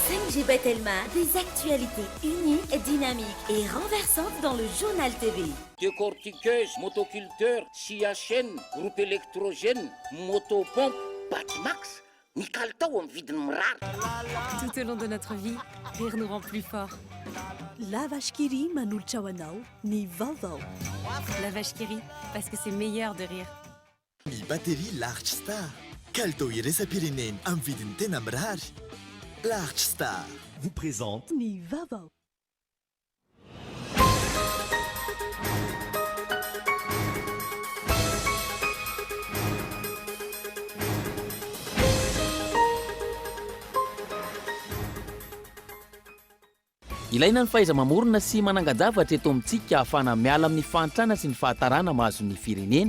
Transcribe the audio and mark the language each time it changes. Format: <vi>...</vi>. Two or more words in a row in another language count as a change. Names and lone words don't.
<fr>JB Telma, des actualités uniques, dynamiques et renversantes dans le journal TV. Décortiqueuse, motoculteur, scie à chaîne, groupe électrogène, motopompe, Batmax,</fr> <mg>Mikaltao en vidiny mirary.</mg> <fr>Tout au long de notre vie, rire nous rend plus forts.</fr> <mg>La vache qui rit manolotra ho anao ny vaovao.</mg> <fr>La vache qui rit, parce que c'est meilleur de rire.</fr> <mg>Ny batterie Large Star. Kalitao iraisam-pirenena amin'ny vidiny tena mirary. Large Star</mg> <fr>vous présente</fr> <mg>ny vaovao. Ilaina ny fahaiza-mamorona sy mananga-javatra eto amintsika ahafana miala amin'ny fahantrana sy ny fahatarana mahazo ny firenena.</mg>